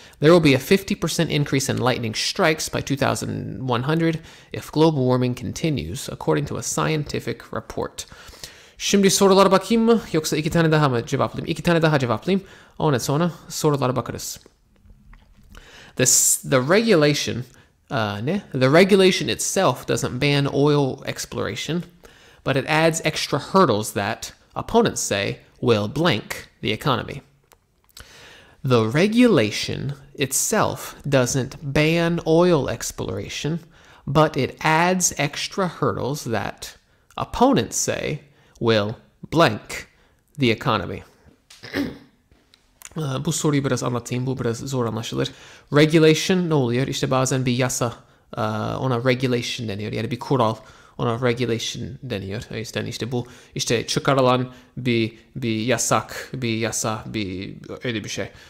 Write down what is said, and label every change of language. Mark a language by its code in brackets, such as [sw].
[en] There will be a 50% increase in lightning strikes by 2100 if global warming continues, according to a scientific report. [tr] Şimdi sorulara bakayım mı? Yoksa iki tane daha mı cevaplayayım? İki tane daha cevaplayayım. Ondan sonra sorulara bakarız. [en] The regulation The regulation itself doesn't ban oil exploration, but it adds extra hurdles that, opponents say, will blank the economy. The regulation itself doesn't ban oil exploration, but it adds extra hurdles that, opponents say, will blank the economy. [tr] Bu soruyu biraz anlatayım. Bu biraz zor anlaşılır. Regulation ne oluyor? İşte bazen bir yasa ona regulation deniyor. Yani bir kural ona regulation deniyor. O yüzden işte bu işte çıkarılan bir yasak, bir yasa, bir öyle bir şey.